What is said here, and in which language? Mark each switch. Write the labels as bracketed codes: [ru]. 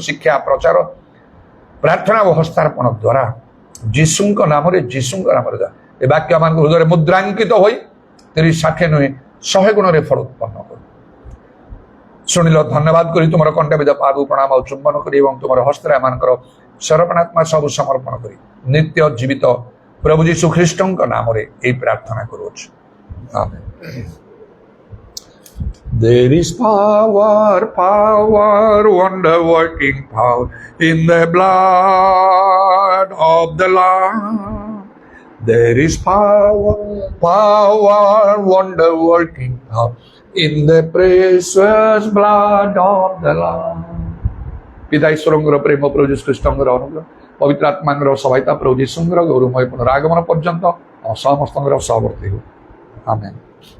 [or] ଶିକ୍ଷା, ପ୍ରଚାର, ପ୍ରାର୍ଥନା ଓ ହସ୍ତାର୍ପଣ ଦ୍ୱାରା ଯୀଶୁଙ୍କ ନାମରେ ଯା ଏ ବାକ୍ୟ ମାନଙ୍କ ହୃଦୟରେ ମୁଦ୍ରାଙ୍କିତ ହୋଇ 30, 60 ନୁହେଁ 100 ଗୁଣରେ ଫଳ ଉତ୍ପନ୍ନ କର। ଶୁଣିଲ, ଧନ୍ୟବାଦ କରି ତୁମର କଣ୍ଠବିଦ ପାଦ ପ୍ରଣାମ ଆଉ ଚୁମ୍ବନ କରି ଏବଂ ତୁମର ହସ୍ତରେ ଏମାନଙ୍କର ସରପଣାତ୍ମା ସବୁ ସମର୍ପଣ କରି ନିତ୍ୟ ଜୀବିତ ପ୍ରଭୁ ଯୀଶୁ ଖ୍ରୀଷ୍ଟଙ୍କ ନାମରେ ଏହି ପ୍ରାର୍ଥନା କରୁଅଛୁ, ଆମେନ୍। [en] There is power, wonder working power in the blood of the Lamb. There is power, wonder working power in the precious blood of the Lamb. [or] ପିତା ଈଶ୍ୱରଙ୍କର ପ୍ରେମ, ପ୍ରଭୁ ଯୀଶୁ ଖ୍ରୀଷ୍ଟଙ୍କର ଅନୁଗ୍ରହ, ପବିତ୍ର ଆତ୍ମାଙ୍କର ସହାୟତା, ପ୍ରଭୁ ଯୀଶୁଙ୍କର ଗୌରବମୟ ପୁନରାଗମନ ପର୍ଯ୍ୟନ୍ତ ସମସ୍ତଙ୍କର ସହବର୍ତ୍ତୀ ହେଉ, ଆମେନ୍।